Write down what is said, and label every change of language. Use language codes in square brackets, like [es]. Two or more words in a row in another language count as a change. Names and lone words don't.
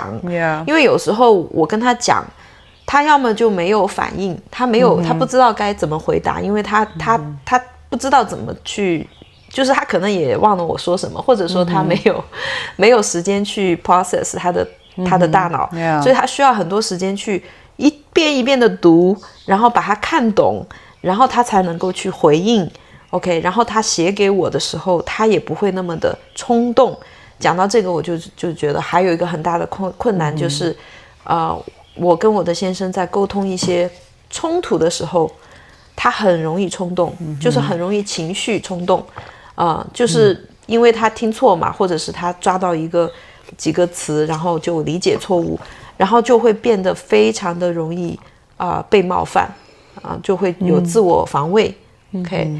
[zh] 因為有時候我跟他講，他要麼就沒有反應，他不知道該怎麼回答，因為他不知道怎麼去，就是他可能也忘了我說什麼，或者說他沒有時間去 process 他的大腦，所以他需要很多時間去一遍一遍的讀，然後把它看懂，然後他才能夠去回應。OK， 然後他寫給我的時候，他也不會那麼的衝動。講到這個，我就覺得還有一個很大的困難，就是我跟我的先生在溝通一些衝突的時候，他很容易衝動，就是很容易情緒衝動，就是因為他聽錯嘛，或者是他抓到幾個詞，然後就理解錯誤，然後就會變得非常的容易被冒犯，就會有自我防衛。OK。